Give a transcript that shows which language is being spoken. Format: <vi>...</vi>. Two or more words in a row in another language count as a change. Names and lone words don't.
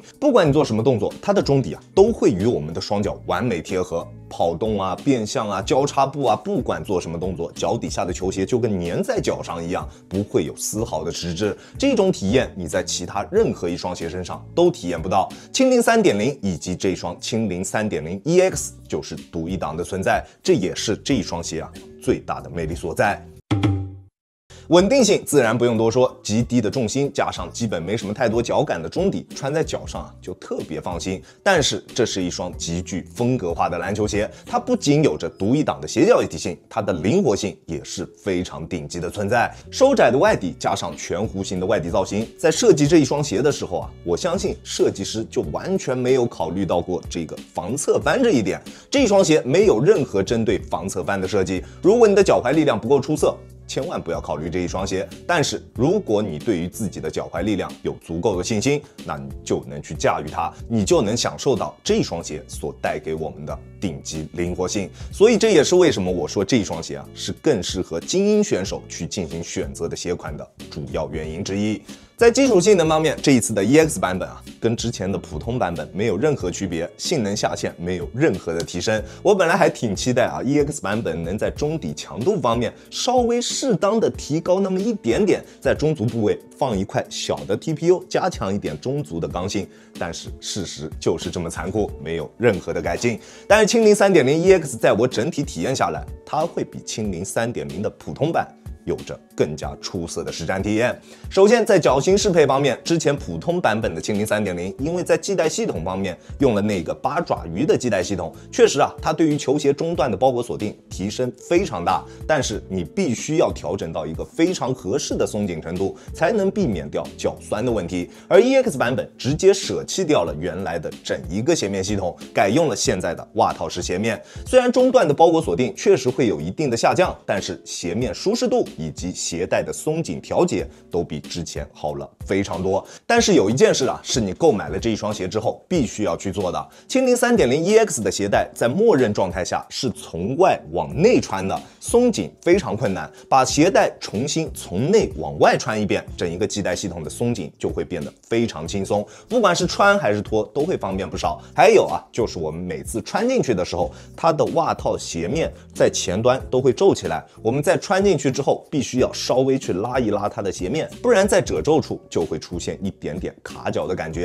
<zh>不管你做什麼動作，它的中底啊都會與我們的雙腳完美貼合。跑動啊、變向啊、交叉步啊，不管做什麼動作，腳底下的球鞋就跟粘在腳上一樣，不會有絲毫的遲滯。這種體驗你在其他任何一雙鞋身上都體驗不到。蜻蜓 3.0 以及這雙蜻蜓 3.0 EX 就是獨一檔的存在，這也是這一雙鞋啊最大的魅力所在。穩定性自然不用多說，極低的重心加上基本沒什麼太多腳感的中底，穿在腳上啊就特別放心。但是这是一雙極具風格化的籃球鞋，它不僅有着獨一檔的鞋腳一體性，它的靈活性也是非常頂級的存在。收窄的外底加上全弧形的外底造型，在設計這一雙鞋的時候啊，我相信設計師就完全沒有考慮到過這個防側翻這一點。這一雙鞋沒有任何針對防側翻的設計，如果你的腳踝力量不夠出色，千萬不要考慮這一雙鞋。但是如果你對於自己的腳踝力量有足夠的信心，那你就能去駕馭它，你就能享受到這一雙鞋所帶給我們的頂級靈活性。所以這也是為什麼我說這一雙鞋啊是更適合精英選手去進行選擇的鞋款的主要原因之一。在基礎性能方面，這一次的 EX 版本啊，跟之前的普通版本沒有任何區別，性能下限沒有任何的提升。我本來還挺期待啊 ，EX 版本能在中底強度方面稍微適當的提高那麼一點點，在中足部位放一塊小的 TPU， 加強一點中足的剛性。但是事實就是這麼殘酷，沒有任何的改進。但是蜻蜓 3.0 EX 在我整體體驗下來，它會比蜻蜓 3.0 的普通版有着更加出色的實戰體驗。首先，在腳型適配方面，之前普通版本的蜻蜓 3.0， 因為在系帶系統方面用了那個八爪魚的系带系統，確實啊，它對於球鞋中段的包裹鎖定提升非常大，但是你必須要調整到一個非常合適的鬆緊程度，才能避免掉腳酸的問題。而 EX 版本直接捨棄掉了原來的整一個鞋面系統，改用了現在的襪套式鞋面。雖然中段的包裹鎖定確實會有一定的下降，但是鞋面舒適度以及鞋帶的鬆緊調節都比之前好了非常多。但是有一件事啊，是你购买了这一双鞋之後必須要去做的。蜻蜓 3.0 EX 的鞋带在默认状態下是从外往內穿的，鬆緊非常困難，把鞋帶重新從內往外穿一遍，整一個繫帶系統的鬆緊就會變得非常輕鬆，不管是穿還是脫都會方便不少。還有啊，就是我們每次穿進去的時候，它的襪套鞋面在前端都會皺起來，我們在穿進去之後必須要稍微去拉一拉它的鞋面，不然在褶皺處就會出現一點點卡腳的感覺。</zh>